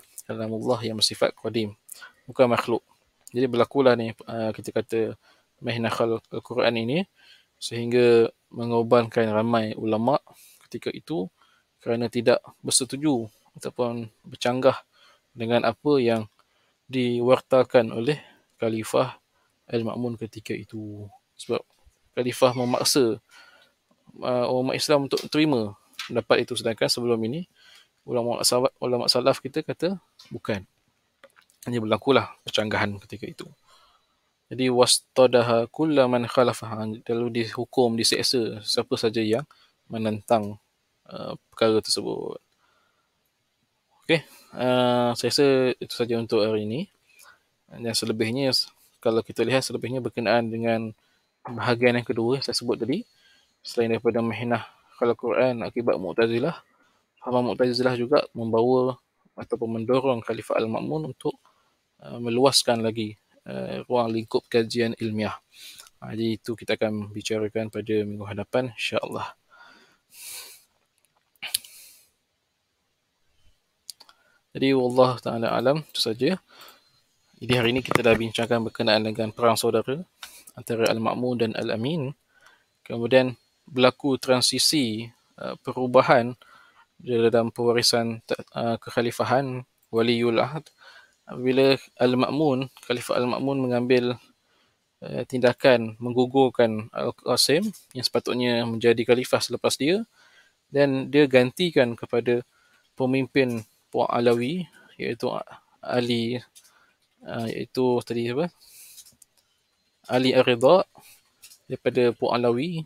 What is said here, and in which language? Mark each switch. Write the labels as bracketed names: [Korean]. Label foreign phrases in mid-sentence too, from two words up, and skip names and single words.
[Malay] Kalamullah yang bersifat qadim, bukan makhluk. Jadi berlakulah ni kita kata Mihnah Al-Quran ini, sehingga mengorbankan ramai ulama ketika itu kerana tidak bersetuju ataupun bercanggah dengan apa yang diwartakan oleh Khalifah Al-Ma'mun ketika itu. Sebab Khalifah memaksa umat Islam untuk terima pendapat itu, sedangkan sebelum ini ulama salaf kita kata bukan. Hanya berlakulah percanggahan ketika itu. [Arabic] Jadi واستعدى كل من خالفه, [Malay] lalu dihukum, diseksa siapa saja yang menentang perkara tersebut. Okey, saya rasa itu saja untuk hari ini. Dan selebihnya, kalau kita lihat selebihnya berkenaan dengan bahagian yang kedua saya sebut tadi, selain daripada Mihnah Al-Quran akibat Mu'tazilah, Fahaman Mu'tazilah juga membawa ataupun mendorong Khalifah Al-Ma'mun untuk meluaskan lagi ruang lingkup kajian ilmiah. Jadi itu kita akan bicarakan pada minggu hadapan, insya-Allah. Jadi [Arabic] والله تعالى أعلم, [Malay] itu saja. Jadi hari ini kita dah bincangkan berkenaan dengan perang saudara antara Al-Ma'mun dan Al-Amin. Kemudian berlaku transisi perubahan dalam pewarisan kekhalifahan [Arabic] ولي العهد [Malay] bila Al-Ma'mun, Khalifah Al-Ma'mun mengambil tindakan menggugurkan Al-Qasim yang sepatutnya menjadi khalifah selepas dia, dan dia gantikan kepada pemimpin Puak Alawi, iaitu Ali, iaitu tadi apa? Ali Ar-Ridha daripada Puak Alawi.